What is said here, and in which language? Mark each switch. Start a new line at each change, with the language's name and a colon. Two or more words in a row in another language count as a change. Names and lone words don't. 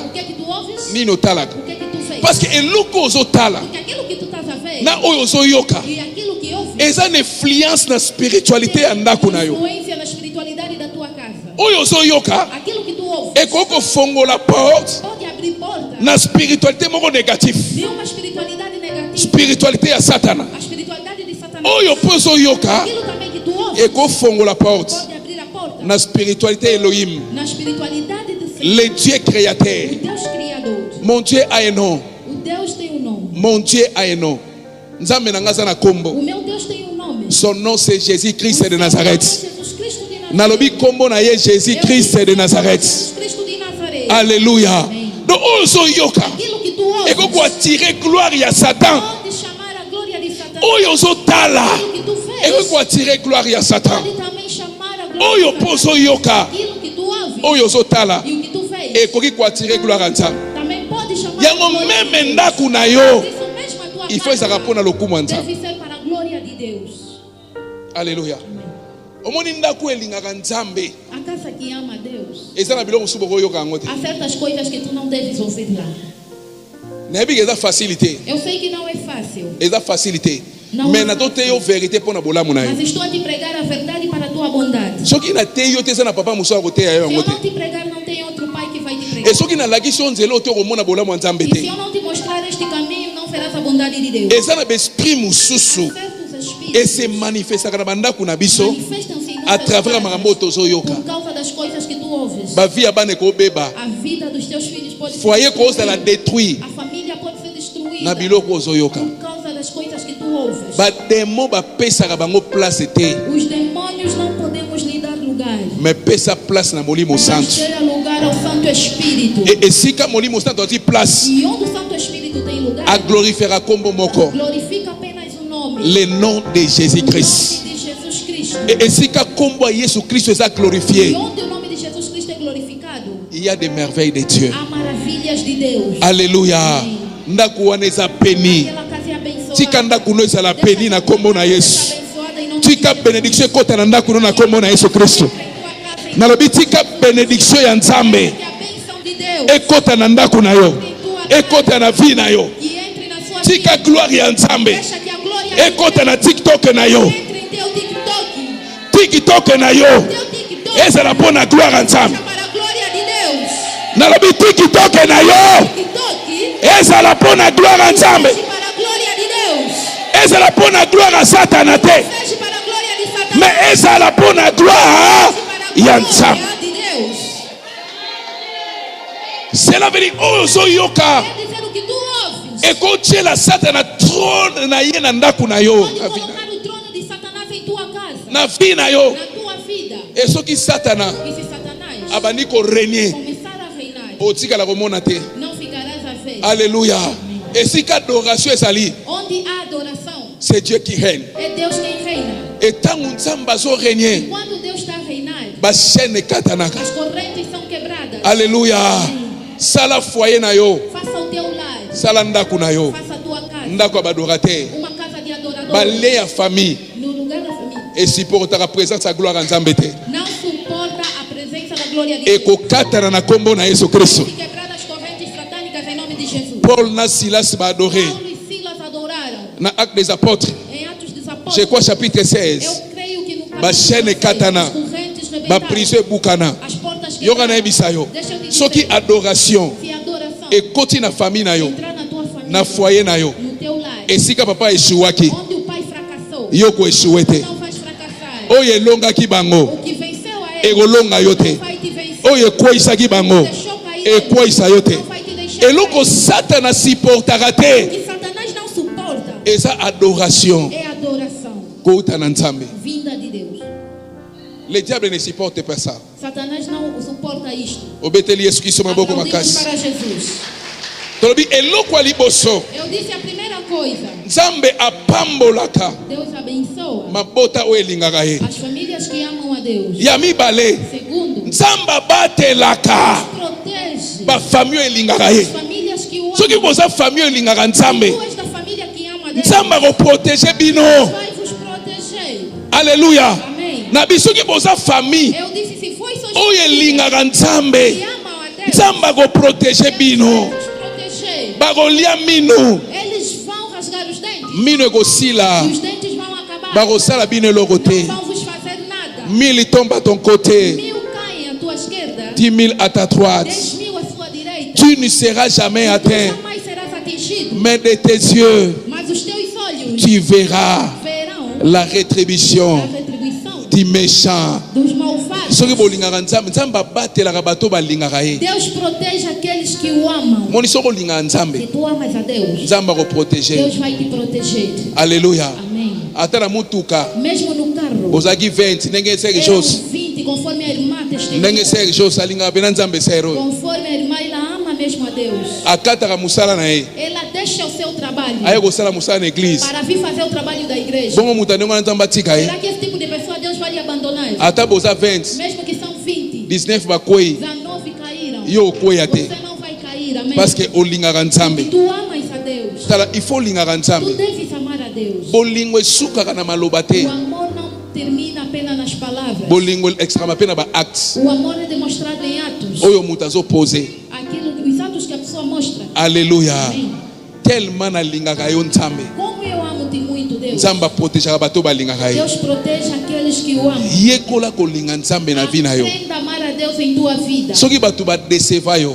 Portuguese: O que é que tu ouves?
Lingala: Nini otalaka?
Portuguese: O que é que tu vês?
French: Parce que
Lingala: eloko ozotala
Portuguese: Porque aquilo que tu estás a ver
Lingala: na oyo ozoyoka
Portuguese: e aquilo que ouves
Lingala: eza na influence na spiritualité ya ndako na yo.
Portuguese: influência na espiritualidade da tua casa.
Lingala: Oyo ozoyoka
Portuguese: Aquilo que tu ouves
Lingala: ekoki kofongola porte
Portuguese: pode abrir porta
Lingala: na spiritualité moko négatif.
Portuguese: de uma espiritualidade negativa.
Lingala: Spiritualité ya satana
Portuguese: A espiritualidade de Satanás.
Lingala: oyo mpo ozoyoka
Portuguese: Aquilo também que tu ouves
Lingala: ekofongola porte
Portuguese: pode abrir a porta
Lingala: na spiritualité Elohim,
Portuguese: na espiritualidade de Senhor.
French: le Dieu créateur.
Portuguese: O Deus Criador.
French: Mon Dieu a un nom.
Portuguese: O Deus tem um nome.
French: Mon Dieu a un nom.
Lingala: Nzambe na nga aza na kombo.
Portuguese: O meu Deus tem um nome.
French: Son nom c'est Jésus-Christ de
Portuguese: O
French: Nazareth.
Portuguese: Jesus Cristo de Nazaré.
Lingala: Nalobi kombo na ye Jésus-Christ de Nazareth.
Portuguese: Jesus Cristo de Nazaré.
French: Alléluia.
Portuguese: Amém.
Lingala: Donc oyo ozoyoka
Portuguese: Aquilo que tu ouves
Lingala: ekoki koatire gloire ya Satan.
Portuguese: pode chamar a glória de Satanás.
Lingala: Oyo ozotala
Portuguese: Aquilo que tu vês
Lingala: ekoki koatire gloire ya Satan.
Portuguese: pode também chamar a glória
Lingala: Oyo
Portuguese: de
Lingala: mpo
Portuguese: Satanás.
Lingala: ozoyoka
Portuguese: Aquilo que tu ouves
Lingala: oyo zotala
Portuguese: E o que tu fez
Lingala: ekoki koattirer
French: gloire à
Lingala: Nzambe.
Portuguese: também pode chamar
Lingala: Yango
Portuguese: a glória de
Lingala: meme
Portuguese: Deus.
Lingala: ndaku na yo
Portuguese: Por isso mesmo a tua
French: il faut
Lingala: ezaka
Portuguese: casa
Lingala: mpona lokumu ya Nzambe.
Portuguese: deve ser para a glória de Deus.
French: Alléluia.
Lingala: Omoni ndaku elingaka Nzambe
Portuguese: A casa que ama a Deus.
Lingala: eza na biloko mosusu bokoyoka yango te.
Portuguese: Há certas coisas que tu não deves ouvir lá.
Lingala: nayebi ke eza facilité,
Portuguese: Eu sei que não é fácil,
Lingala: eza facilité,
Portuguese: Não
Lingala: mais
Portuguese: é
Lingala: nazoteya yo vérité mpona bolamu na yo.
Portuguese: mas estou a te pregar a verdade para a tua bondade.
Lingala: soki nateyi yo te eza na papa mosusu akoteya yo
Portuguese: Se
Lingala: yango
Portuguese: eu não
Lingala: te.
Portuguese: te pregar, não tem outro pai que vai te pregar. E
Lingala: soki nalakisi yo nzela oyo te okomona bolamu ya Nzambe
Portuguese: E se
Lingala: te.
Portuguese: eu não te mostrar este caminho, não verás a bondade de Deus.
Lingala: eza na baesprit mosusu
Portuguese: Há certos espíritos
Lingala: ese manifestaka na bandako na biso
Portuguese: manifestam-se em
French: a
Portuguese: nossas
Lingala: travers ya
Portuguese: casas
Lingala: makambo oyo tozoyoka.
Portuguese: por causa das coisas que tu ouves.
Lingala: bavi ya bana ekobeba,
Portuguese: A vida dos teus filhos pode ser
Lingala: foyer kozala
Portuguese: destruída.
French: détruit
Portuguese: A família pode ser destruída
Lingala: na biloko ozoyoka.
Portuguese: por causa das coisas que tu ouves.
Lingala: bademo bapesaka bango place te,
Portuguese: Os demônios não podemos lhe dar lugar.
Lingala: me pesa place na molimo
Portuguese: Mas
Lingala: santo.
Portuguese: ter lugar ao Santo Espírito.
Lingala: E esika molimo santo ati place
Portuguese: E onde o Santo Espírito tem lugar,
Lingala: aglorifiera kombo moko,
Portuguese: glorifica apenas o nome.
French: le nom de Jésus
Portuguese: O
French: Christ.
Portuguese: nome de Jesus Cristo.
Lingala: E esika kombo ya Yesu Kristo eza
Portuguese: E
French: glorifié,
Portuguese: onde o nome de Jesus Cristo é glorificado,
French: il y a des merveilles de Dieu.
Portuguese: há maravilhas de Deus.
Lingala: Alléluia. ndako wana eza peni,
Portuguese: Aquela casa é abençoada.
Lingala: tika ndako no ezala peni na kombo na Yesu.
Portuguese: Abençoada em nome
Lingala: tika
Portuguese: de Deus.
Lingala: benediction ekota na ndako no na kombo na Yesu Kristo.
Portuguese: Entra em tua casa em
Lingala: nalobi tika benediction ya Nzambe
Portuguese: que a bênção de Deus
Lingala: ekota na ndako na yo, ekota na vie na yo.
Portuguese: que entre na sua
Lingala: tika
Portuguese: vida.
Lingala: gloire ya Nzambe
Portuguese: Deixa que a glória de
Lingala: ekota
Portuguese: Deus
Lingala: na TikTok na yo,
Portuguese: entre em teu TikTok.
Lingala: TikTok na yo
Portuguese: Teu TikTok
Lingala: ezala mpona gloire ya Nzambe.
Portuguese: seja para a glória de Deus.
Lingala: nalobi TikTok na yo
Portuguese: TikTok
Lingala: ezala mpona gloire ya Nzambe,
Portuguese: seja para a glória de Deus.
Lingala: ezala mpona gloire ya Satana te,
Portuguese: Seja para a glória de Satanás.
Lingala: mais ezala mpona gloire
Portuguese: Seja
Lingala: ya
Portuguese: para a
Lingala: Nzambe.
Portuguese: glória de Deus.
French: cela veut dire
Lingala: oyo ozoyoka
Portuguese: Quer dizer o que tu ouves.
Lingala: ekotiela Satana trône na ye na ndako na yo,
Portuguese: Pode colocar o trono de Satanás em tua casa,
Lingala: na vie na yo.
Portuguese: na tua vida.
Lingala: E soki Satana
Portuguese: E se Satanás
Lingala: abandi korenie,
Portuguese: começar a reinar,
Lingala: otikala komona te.
Portuguese: não ficarás a ver.
Lingala: Alléluia. esika adoration ezali,
Portuguese: Onde há adoração,
French: c'est Dieu qui règne.
Portuguese: é Deus quem reina.
Lingala: E ntango Nzambe azorenie,
Portuguese: Quando Deus está a reinar,
Lingala: bachaîne ekatanaka.
Portuguese: as correntes são quebradas.
Lingala: Alléluia. sala foyer na yo,
Portuguese: Faça o teu lar,
Lingala: sala ndako na yo,
Portuguese: faça a tua casa,
Lingala: ndako ya badorateur,
Portuguese: uma casa de adoradores.
Lingala: bale ya famille
Portuguese: No lugar da família,
Lingala: esupportaka présence ya gloire ya Nzambe te,
Portuguese: não suporta a presença da glória de Deus.
Lingala: ekokatana na kombo na Yesu Kristo.
Portuguese: Se quebrar as correntes satânicas em nome de Jesus.
Lingala: Paul na Silas baadoré
Portuguese: Paulo e Silas adoraram
Lingala: na Actes des Apôtres,
Portuguese: em Atos dos
French: je
Portuguese: Apóstolos.
French: crois chapitre
Portuguese: Eu
French: 16,
Portuguese: creio que no
Lingala: Bashene
Portuguese: capítulo 6,
Lingala: katana.
Portuguese: as correntes
Lingala: bapriso
Portuguese: rebentaram,
Lingala: ebukana.
Portuguese: as portas
Lingala: Yoka na
Portuguese: quebraram.
Lingala: yebisa yo,
Portuguese: Deixa eu te
Lingala: soki
Portuguese: dizer,
Lingala: adoration
Portuguese: se a adoração
Lingala: ekoti na famille na yo,
Portuguese: entrar na tua família,
Lingala: na foyer na yo,
Portuguese: no teu lar,
Lingala: esika papa eshuwaki,
Portuguese: onde o pai fracassou,
Lingala: yo koeshuwe te.
Portuguese: não vais fracassar.
Lingala: Oyo elongaki bango
Portuguese: O que venceu a ele
Lingala: ekolonga yo te.
Portuguese: não vai te vencer.
Lingala: Oyo ekweyisaki bango
Portuguese: Deixou cair ele,
Lingala: ekweyisa yo te.
Portuguese: não vai te deixar
Lingala: eloko
Portuguese: cair.
Lingala: Satana supportaka
Portuguese: O
Lingala: te
Portuguese: que Satanás não suporta
Lingala: eza adoration
Portuguese: é adoração
Lingala: kouta na Nzambe.
Portuguese: vinda de Deus.
French: Le diable ne supporte pas ça.
Portuguese: Satanás não suporta isto.
Lingala: Obeteli Yesu Kristo maboko
Portuguese: Aplaudimos
Lingala: makasi.
Portuguese: para Jesus.
Lingala: tolobi eloko ya liboso
Portuguese: Eu disse a primeira coisa.
Lingala: Nzambe apambolaka
Portuguese: Deus abençoa
Lingala: mabota oyo elingaka ye.
Portuguese: as famílias que amam a Deus.
Lingala: ya mibale
Portuguese: Segundo,
Lingala: Nzambe abatelaka
Portuguese: protege
Lingala: bafamille oyo elingaka ye.
Portuguese: as famílias que o
Lingala: soki
Portuguese: amam.
Lingala: boza famille oyo elingaka
Portuguese: Se
Lingala: Nzambe,
Portuguese: tu és da família que ama a Deus,
Lingala: Nzambe akoprotege bino.
Portuguese: vai vos proteger.
French: Alléluia.
Portuguese: Amém.
Lingala: na biso soki boza famille
Portuguese: Eu disse, se foi seus
Lingala: oyo
Portuguese: filhos
Lingala: elingaka
Portuguese: que
Lingala: Nzambe,
Portuguese: amam a Deus,
Lingala: Nzambe akoprotege
Portuguese: Deus vai
Lingala: bino.
Portuguese: vos proteger.
Lingala: bakolia mino,
Portuguese: Eles vão rasgar os dentes.
Lingala: mino ekosila,
Portuguese: E os dentes vão acabar.
Lingala: bakosala bino eloko
Portuguese: Não
Lingala: te.
Portuguese: vão vos fazer nada.
French: 1000 tombe à ton côté,
Portuguese: 1000 caem à tua esquerda,
French: 10 000 à ta droite.
Portuguese: 10.000 à sua direita.
French: Tu ne seras jamais
Portuguese: Tu
French: atteint,
Portuguese: jamais serás atingido.
French: mais de tes yeux,
Portuguese: Mas os teus olhos
French: tu verras
Portuguese: verão
French: la
Portuguese: a
French: rétribution
Portuguese: retribuição
French: du méchant.
Portuguese: dos malvados.
Lingala: soki bolingaka Nzambe, Nzambe abatelaka bato balingaka ye.
Portuguese: Deus protege aqueles que o amam.
Lingala: moni soki olingaka
Portuguese: Se
Lingala: Nzambe,
Portuguese: tu amas a Deus,
Lingala: Nzambe akoprotege.
Portuguese: Deus vai te proteger.
French: Alléluia.
Portuguese: Amém.
Lingala: ata na mutuka
Portuguese: Mesmo no carro,
Lingala: ozalaki 20 ndenge Serge
Portuguese: eram
Lingala: Jos,
Portuguese: 20, conforme a irmã
Lingala: ndenge
Portuguese: testemunha.
Lingala: Serge Jos alingaka mpe na Nzambe sero oyo,
Portuguese: Conforme a irmã, ela ama mesmo a Deus.
Lingala: akataka mosala na ye,
Portuguese: Ela deixa o seu trabalho
Lingala: aye kosala mosala na eglize.
Portuguese: para vir fazer o trabalho da igreja.
Lingala: bongo moto ndenge wana Nzambe atika ye,
Portuguese: Será que esse tipo de pessoa Deus vai lhe abandonar?
Lingala: ata boza 20
Portuguese: Mesmo que são 20,
Lingala: 19 bakwei
Portuguese: 19 caíram.
Lingala: yo okwea te
Portuguese: Você não vai cair, amém?
French: parce que
Lingala: olingaka nzambe.
Portuguese: Tu amas a Deus.
Lingala: Tala
French: il faut
Lingala: olingaka
Portuguese: Tu
Lingala: nzambe.
Portuguese: deves amar a Deus.
Lingala: Bolingo esukaka na maloba te.
Portuguese: O amor não termina apenas nas palavras.
Lingala: Bolingo extrêmement pe na ba actes
Portuguese: O amor é demonstrado em atos.
Lingala: oyo mutu azopose.
Portuguese: Os atos que a pessoa mostra.
French: Alléluia.
Portuguese: Amém.
Lingala: Tellement nalingaka yo nzambe.
Portuguese: Como eu amo-te muito, Deus.
Lingala: Nzambe aprotégeaka bato balingaka ye.
Portuguese: Deus protege aqueles que o amam.
Lingala: Yekola kolinga nzambe na vi na yo.
Portuguese: Aprenda a amar a Deus em tua vida.
Lingala: Soki bato badeseva yo,